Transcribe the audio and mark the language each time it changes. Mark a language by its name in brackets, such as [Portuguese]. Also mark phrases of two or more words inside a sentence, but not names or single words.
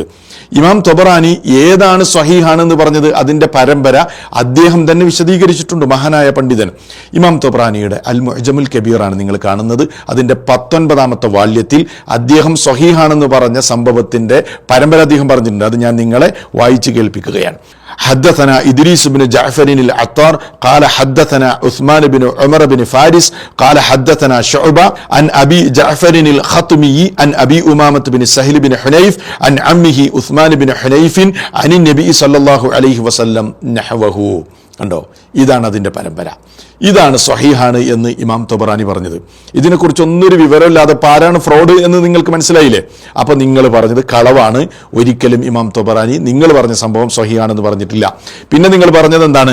[Malayalam] ഇമാം തൊബറാനി ഏതാണ് സ്വഹീഹാണെന്ന് പറഞ്ഞത്, അതിൻ്റെ പരമ്പര അദ്ദേഹം തന്നെ വിശദീകരിച്ചിട്ടുണ്ട്. മഹാനായ പണ്ഡിതൻ ഇമാം തൊബറാനിയുടെ അൽ മുഅ്ജമുൽ കബീറാണ് നിങ്ങൾ കാണുന്നത്. അതിൻ്റെ 19ാമത്തെ വാല്യത്തിൽ അദ്ദേഹം സ്വഹീഹാണെന്ന് പറഞ്ഞ സംഭവത്തിൻ്റെ പരമ്പര അദ്ദേഹം പറഞ്ഞിട്ടുണ്ട്. അത് ഞാൻ നിങ്ങളെ വായിച്ചു കേൾപ്പിക്കുകയാണ്. [Arabic] حدثنا إدريس بن جعفر العطار قال حدثنا عثمان بن عمر بن فارس قال حدثنا شعبة عن أبي جعفر الخطمي عن أبي أمامة بن سهل بن حنيف عن عمه عثمان بن حنيف عن النبي صلى الله عليه وسلم نحوه. [Malayalam] കണ്ടോ, ഇതാണ് അതിൻ്റെ പരമ്പര. ഇതാണ് സ്വഹീഹാണ് എന്ന് ഇമാം തൊബറാനി പറഞ്ഞത്. ഇതിനെക്കുറിച്ച് ഒന്നൊരു വിവരമില്ലാതെ ആരാണ് ഫ്രോഡ് എന്ന് നിങ്ങൾക്ക് മനസ്സിലായില്ലേ? അപ്പോൾ നിങ്ങൾ പറഞ്ഞത് കളവാണ്. ഒരിക്കലും ഇമാം തൊബറാനി നിങ്ങൾ പറഞ്ഞ സംഭവം സ്വഹീഹാണെന്ന് പറഞ്ഞിട്ടില്ല. പിന്നെ നിങ്ങൾ പറഞ്ഞത് എന്താണ്?